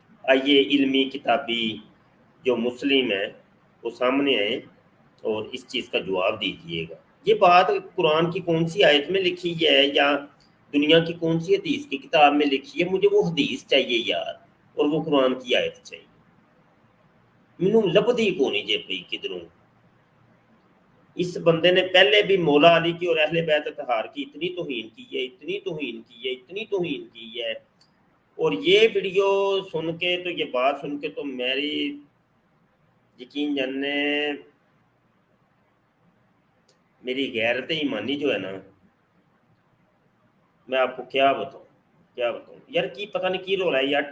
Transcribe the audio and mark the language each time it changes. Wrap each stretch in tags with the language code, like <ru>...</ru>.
<ur>آئیے علمی کتابی جو مسلم ہیں وہ سامنے آئیں اور اس چیز کا جواب دیجیے گا. یہ بات قرآن کی کون سی آیت میں لکھی ہے یا دنیا کی کون سی حدیث کی کتاب میں لکھی ہے؟ مجھے وہ حدیث چاہیے یار اور وہ قرآن کی آیت چاہیے.</ur> <pa>مینوں لبدی کونی جے پئی کدھروں.</pa> <ur>اس بندے نے پہلے بھی مولا علی کی اور اہل بیت اطہار کی اتنی توہین کی ہے اتنی توہین کی ہے اور یہ ویڈیو سن کے تو یہ بات سن کے تو میری یقین جاننے میری غیرت ایمانی جو ہے نا میں آپ کو کیا بتاؤں یار</ur> <pa>کی پتہ نہیں کی رولا ہے یار.</pa>